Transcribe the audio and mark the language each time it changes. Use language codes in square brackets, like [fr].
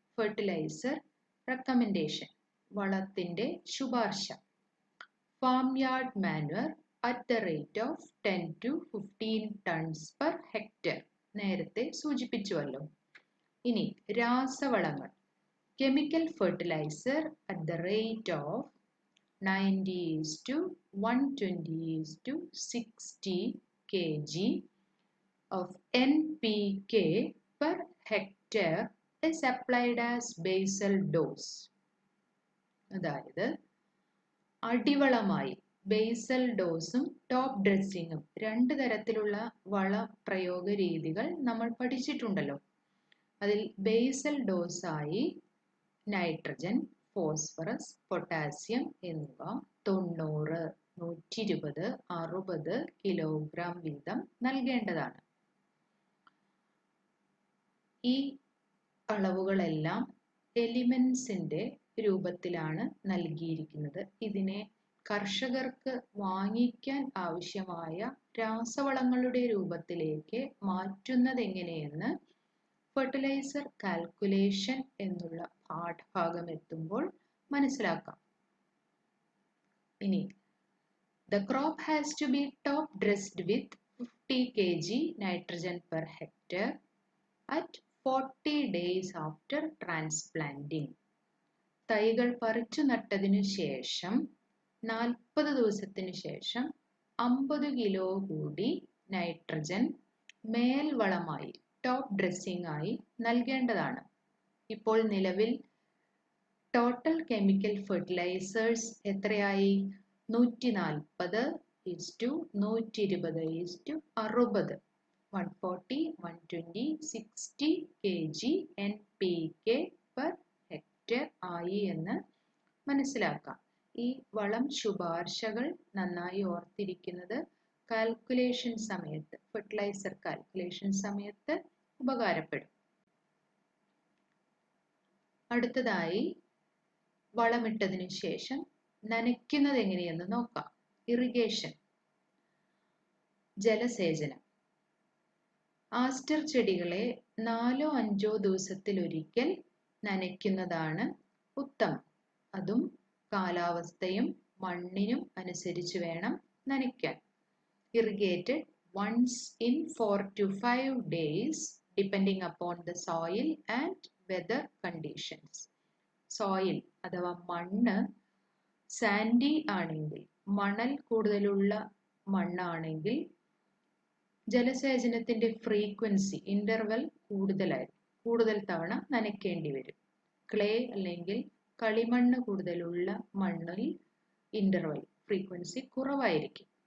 [ml] Fertiliser recommendation, വളത്തിന്റെ ശുപാർശ. [en] Farmyard manure at the rate of 10 to 15 tons per hectare. [ml] നേരത്തെ സൂചിപ്പിച്ചുവല്ലോ. ഇനി രാസവളങ്ങൾ. [en] Chemical fertiliser at the rate of 90:120:60 kg of NPK per hectare is applied as basal dose. [ml] അതായത് അടിവളമായി basal ഡോസും top ഡ്രസ്സിങ്ങും 2 തരത്തിലുള്ള വളപ്രയോഗ രീതികൾ നമ്മൾ പഠിച്ചിട്ടുണ്ടല്ലോ. അതിൽ basal ഡോസായി nitrogen, phosphorus, potassium എന്നിവ 90, 120, 60 kilogram വീതം നൽകേണ്ടതാണ്. ഈ അളവുകളെല്ലാം എലിമെന്റ്സിന്റെ രൂപത്തിലാണ് നൽകിയിരിക്കുന്നത്. ഇതിനെ കർഷകർക്ക് വാങ്ങിക്കാൻ ആവശ്യമായ രാസവളങ്ങളുടെ രൂപത്തിലേക്ക് മാറ്റുന്നത് എങ്ങനെയെന്ന് ഫെർട്ടിലൈസർ കാൽക്കുലേഷൻ എന്നുള്ള പാഠഭാഗം എത്തുമ്പോൾ മനസ്സിലാക്കാം. ഇനി [en] the crop has to be top dressed with 50 kg nitrogen per hectare at 40 days after transplanting. [ml] തൈകൾ പറിച്ചു നട്ടതിനു ശേഷം 40 ദിവസത്തിന് ശേഷം 50 കിലോ കൂടി നൈട്രജൻ മേൽവളമായി ടോപ്പ് ഡ്രസ്സിംഗ് ആയി നൽകേണ്ടതാണ്. ഇപ്പോൾ നിലവിൽ ടോട്ടൽ കെമിക്കൽ ഫെർട്ടിലൈസേഴ്സ് എത്രയായി? [en] 140:120:60 140, 120, 60 kg NPK per hectare [ml] ആയി എന്ന് മനസ്സിലാക്കാം. ഈ വളം ശുപാർശകൾ നന്നായി ഓർത്തിരിക്കുന്നത് കാൽക്കുലേഷൻ സമയത്ത്, ഫെർട്ടിലൈസർ കാൽക്കുലേഷൻ സമയത്ത് ഉപകാരപ്പെടും. അടുത്തതായി വളമിട്ടതിനു ശേഷം നനയ്ക്കുന്നത് എങ്ങനെയെന്ന് നോക്കാം. ഇറിഗേഷൻ, ജലസേചനം. ആസ്റ്റർ ചെടികളെ 4-5 ദിവസത്തിലൊരിക്കൽ നനയ്ക്കുന്നതാണ് ഉത്തമം. അതും കാലാവസ്ഥയും മണ്ണിനും അനുസരിച്ച് വേണം നനയ്ക്കാൻ. [en] Irrigated once in 4 to 5 days depending upon the soil and weather conditions. [ml] Soil അഥവാ മണ്ണ് സാൻഡി ആണെങ്കിൽ, മണൽ കൂടുതലുള്ള മണ്ണാണെങ്കിൽ ജലസേചനത്തിന്റെ ഫ്രീക്വൻസി ഇന്റർവെൽ കൂടുതൽ തവണ നനയ്ക്കേണ്ടി വരും. ക്ലേ അല്ലെങ്കിൽ കളിമണ്ണ് കൂടുതലുള്ള മണ്ണിൽ ഇന്റർവെൽ ഫ്രീക്വൻസി കുറവായിരിക്കും.